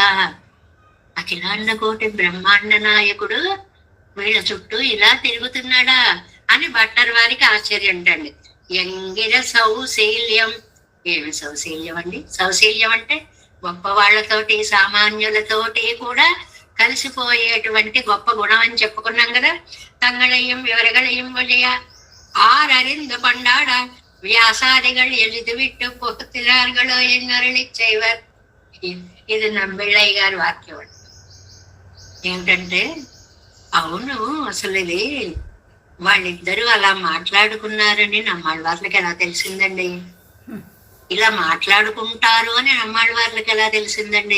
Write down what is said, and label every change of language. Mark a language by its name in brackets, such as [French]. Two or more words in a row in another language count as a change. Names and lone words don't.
[Telugu] అఖిలాండ కోటి బ్రహ్మాండ నాయకుడు వీళ్ళ చుట్టూ ఇలా తిరుగుతున్నాడా అని భట్టర్ వారికి ఆశ్చర్యం అండి. [Tamil] என்கிற சௌசீல்யம். [Telugu] ఏమి సౌశీల్యం అండి? సౌశీల్యం అంటే గొప్ప వాళ్ళతోటి సామాన్యులతోటి కూడా కలిసిపోయేటువంటి గొప్ప గుణం అని చెప్పుకున్నాం కదా. [Tamil] தங்களையும் இவர்களையும் வழிய ஆறறிந்து கொண்டாட வியாசாதிகள் எழுதி விட்டு போகிறார்களோ என்னருளி செய்வர். [Telugu] ఇది నంబిళ్ళయ్య గారి వాక్యం. ఏంటంటే అవును, అసలు ఇది వాళ్ళిద్దరూ అలా మాట్లాడుకున్నారని నమ్మాళ్ళ వాళ్ళకి ఎలా తెలిసిందండి? ఇలా మాట్లాడుకుంటారు అని నమ్మాళ్ళ వాళ్ళకి ఎలా తెలిసిందండి?